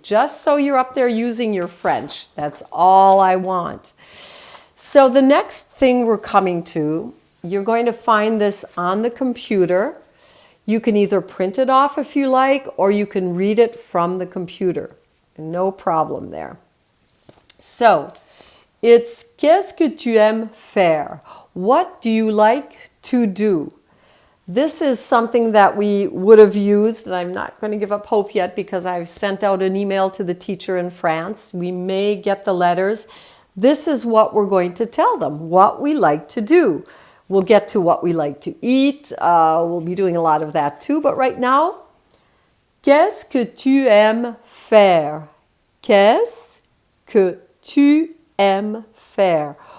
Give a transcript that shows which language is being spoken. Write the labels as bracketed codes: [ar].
[en] Just so you're up there using your French. That's all I want. So the next thing we're coming to, you're going to find this on the computer. You can either print it off if you like, or you can read it from the computer. No problem there. So, it's [fr] qu'est-ce que tu aimes faire? [en] What do you like to do? This is something that we would have used, and I'm not going to give up hope yet because I've sent out an email to the teacher in France. We may get the letters. This is what we're going to tell them, what we like to do. We'll get to what we like to eat. We'll be doing a lot of that too. But right now, [fr] qu'est-ce que tu aimes faire? Qu'est-ce que tu aimes faire?